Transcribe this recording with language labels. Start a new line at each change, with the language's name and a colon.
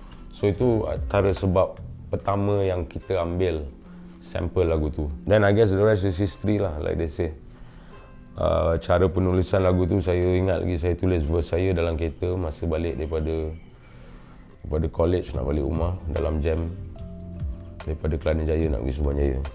Malay: So itu antara sebab pertama yang kita ambil sample lagu tu.
English: Then I guess the rest is history lah, like they say.
Malay: Cara penulisan lagu tu, saya ingat lagi saya tulis verse saya dalam kereta masa balik daripada college nak balik rumah, dalam jam daripada Kelana Jaya nak pergi Suruhanjaya.